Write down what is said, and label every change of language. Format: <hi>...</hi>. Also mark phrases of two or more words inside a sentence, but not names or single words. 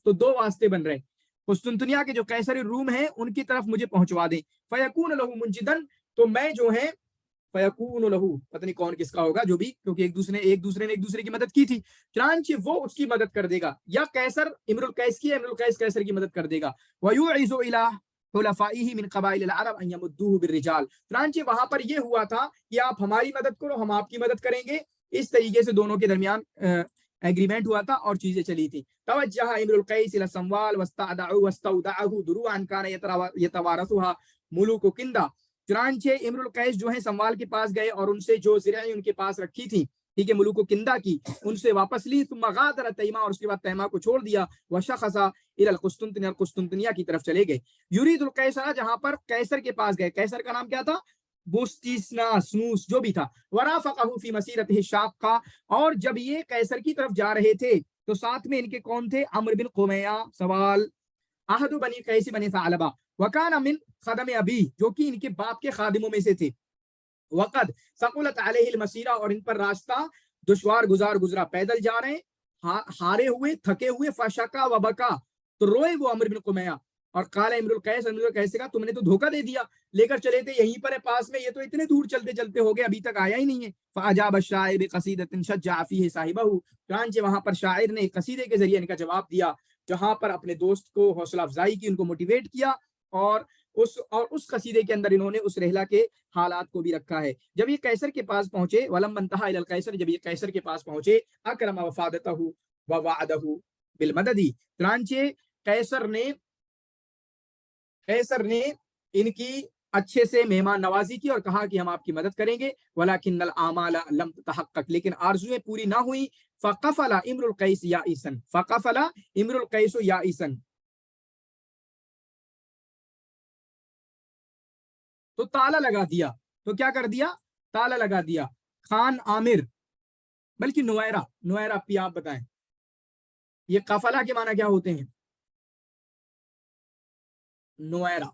<hi>तो दो वास्ते बन रहे, कुस्तुनतुनिया के जो कैसर रूम है उनकी तरफ मुझे पहुंचवा दें।</hi> <ar>فيكون له منجدا,</ar> <hi>तो मैं जो है,</hi> <ar>فيكون له,</ar> <hi>पता नहीं कौन किसका होगा, जो भी, क्योंकि एक दूसरे ने एक दूसरे की मदद की थी, चुनांचे वो उसकी मदद कर देगा, या कैसर इमरुल कैस की, इमरुल कैस कैसर की मदद कर देगा।</hi> <ar>ويوعز إلى حلفائه من قبائل العرب أن يمدوه بالرجال,</ar> <hi>चुनांचे वहां पर ये हुआ था कि आप हमारी मदद करो, हम आपकी मदद करेंगे, इस तरीके से दोनों के दरमियान एग्रीमेंट हुआ था और चीजें चली थी।</hi> <ar>توجه امرؤ القيس إلى السموأل واستودع واستودعه دروعا كان يتوارثها ملوك كندة,</ar> <hi>चुनांचे इमरुल कैस जो है संवाल के पास गए और उनसे जो ज़िराएं उनके पास रखी थी, ठीक है, मुलूक किंदा की, उनसे वापस ली।</hi> <ar>ثم غادر تيماء,</ar> <hi>और उसके बाद तैमा को छोड़ दिया।</hi> <ar>وشخص إلى القسطنطينية,</ar> <hi>कुस्तुनतनिया की तरफ चले गए।</hi> <ar>يريد القيصر,</ar> <hi>जहां पर कैसर के पास गए, कैसर का नाम क्या था, बुस्तिसना स्नूस जो भी था।</hi> <ar>ورافقه في مسيرته شاقا,</ar> <hi>और जब ये कैसर की तरफ जा रहे थे तो साथ में इनके कौन थे, अम्र बिन क़ुमैया, सवाल,</hi> <ar>أحد بني قيس بن ثعلبة، وكان من خدم أبي,</ar> <hi>जो कि इनके बाप के खादिमों में से थे।</hi> <ar>وقد ثقلت عليه المسيرة,</ar> <hi>और इन पर रास्ता दुश्वार गुजरा, पैदल जा रहे हैं, हारे हुए, थके हुए।</hi> <ar>فشكا وبكى,</ar> <hi>तो रोए वो अम्र बिन क़ुमैया, और काला इमरुल कैस, इमरुल कैस का तुमने तो धोखा दे दिया, लेकर चले थे, यहीं पर है पास में, ये तो इतने दूर चलते चलते हो गए, अभी तक आया ही नहीं है।</hi> <ar>فأجاب الشاعر بقصيدة شجع فيها صاحبه,</ar> <hi>चुनांचे वहां पर शायर ने कसीदे के जरिए इनका जवाब दिया, जहां पर अपने दोस्त को हौसला अफजाई की, उनको मोटिवेट किया, और उस कसीदे के अंदर इन्होंने उस रहला के हालात को भी रखा है। जब ये कैसर के पास पहुंचे,</hi> <ar>ولما انتهى إلى القيصر,</ar> <hi>जब ये कैसर के पास पहुंचे,</hi> <ar>أكرم وفادته ووعده بالمدد,</ar> <hi>चुनांचे कैसर ने इनकी अच्छे से मेहमान नवाजी की और कहा कि हम आपकी मदद करेंगे।</hi> <ar>ولكن الآمال لم تتحقق,</ar> <hi>लेकिन आरज़ुएं पूरी ना हुई।</hi> <ar>فقفل امرؤ القيس يائسا، فقفل امرؤ القيس يائسا,</ar> <hi>तो ताला लगा दिया। तो क्या कर दिया, ताला लगा दिया। खान आमिर, बल्कि नुवैरा, अपनी आप बताएं, ये कफला के माना क्या होते हैं, नुवैरा।</hi>